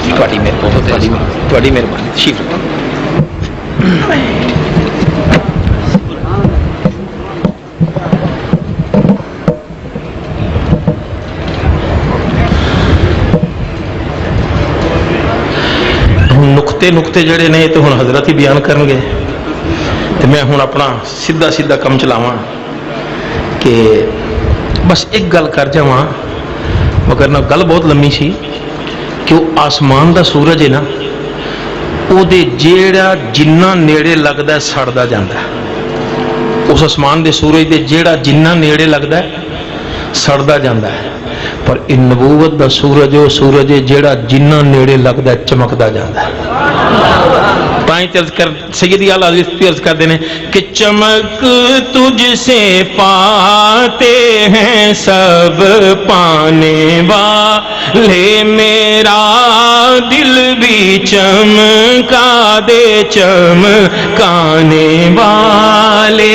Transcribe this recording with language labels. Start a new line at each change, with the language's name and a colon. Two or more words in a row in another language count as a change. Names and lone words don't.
Punjabi: تھوڑی مہربانی تشریف رکھو. نقطے جڑے نے تو ہن حضرت ہی بیان کرن گے تو میں ہن اپنا سیدھا کم چلاواں کہ بس ایک گل کر جاواں، مگر نہ گل بہت لمبی سی کہ وہ آسمان دا سورج ہے نا، وہ دے جیڑا جنہ نیڑے لگدا ہے سڑدا جاندا ہے. اس آسمان دے سورج دے جیڑا جنہ نیڑے لگدا ہے سڑدا جاندا ہے، پر ان نبوت دا سورج وہ سورج ہے جیڑا جنہ نیڑے لگدا ہے چمکدا جاندا ہے. پائیں عرض کر سیدی اعلیٰ حضرت عرض کر دینے کہ
Urdu: چمک تجھ سے پاتے ہیں سب پانے والے، میرا دل بھی چمکا دے چمکانے والے.